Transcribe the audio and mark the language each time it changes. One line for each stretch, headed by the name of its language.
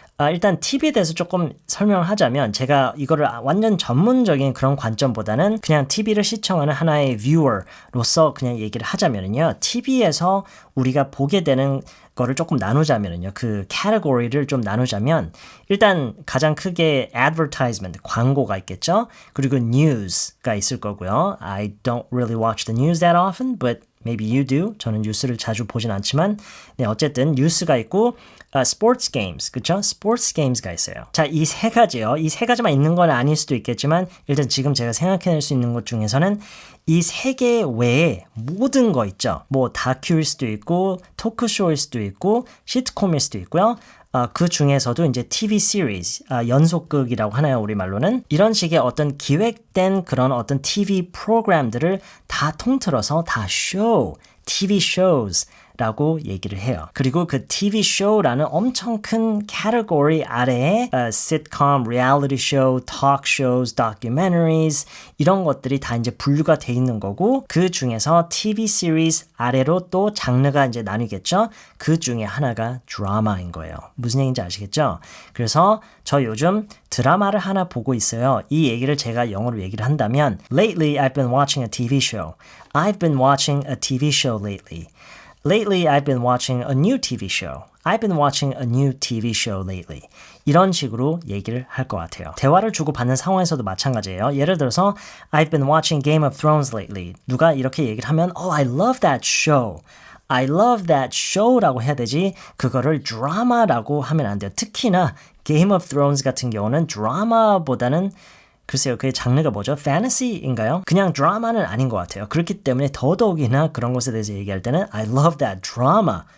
Korean: 일단 TV에 대해서 조금 설명을 하자면 제가 이거를 완전 전문적인 그런 관점보다는 그냥 TV를 시청하는 하나의 viewer로서 그냥 얘기를 하자면요. TV에서 우리가 보게 되는 거를 조금 나누자면요. 그 category를 좀 나누자면 일단 가장 크게 advertisement, 광고가 있겠죠. 그리고 news가 있을 거고요.
English: I don't really watch the news that often, but maybe you do.
Korean: 저는 뉴스를 자주 보진 않지만 네, 어쨌든 뉴스가 있고 sports games, 그렇죠? sports games가 있어요. 자, 이 세 가지요. 이 세 가지만 있는 건 아닐 수도 있겠지만 일단 지금 제가 생각해낼 수 있는 것 중에서는 이 세 개 외에 모든 거 있죠. 뭐 다큐일 수도 있고 토크쇼일 수도 있고 시트콤일 수도 있고요. 그 중에서도 이제 TV series, 연속극이라고 하나요, 우리말로는? 이런 식의 어떤 기획된 그런 어떤 TV 프로그램들을 다 통틀어서 다 show, TV shows 라고 얘기를 해요. 그리고 그 TV show라는 엄청 큰 category 아래에 sitcom, reality show, talk shows, documentaries 이런 것들이 다 이제 분류가 돼 있는 거고 그 중에서 TV series 아래로 또 장르가 이제 나뉘겠죠. 그 중에 하나가 드라마인 거예요. 무슨 얘기인지 아시겠죠? 그래서 저 요즘 드라마를 하나 보고 있어요. 이 얘기를 제가 영어로 얘기를 한다면
English: Lately I've been watching a TV show. I've been watching a TV show lately. Lately I've been watching a new TV show. I've been watching a new TV show lately.
Korean: 이런 식으로 얘기를 할 것 같아요. 대화를 주고받는 상황에서도 마찬가지예요. 예를 들어서
English: I've been watching Game of Thrones lately.
Korean: 누가 이렇게 얘기를 하면
English: Oh, I love that show. I love that show
Korean: 라고 해야 되지 그거를 드라마라고 하면 안 돼요. 특히나 Game of Thrones 같은 경우는 드라마보다는 글쎄요, 그게 장르가 뭐죠? Fantasy인가요? 그냥 드라마는 아닌 것 같아요. 그렇기 때문에 더더욱이나 그런 것에 대해서 얘기할 때는
English: I love that drama.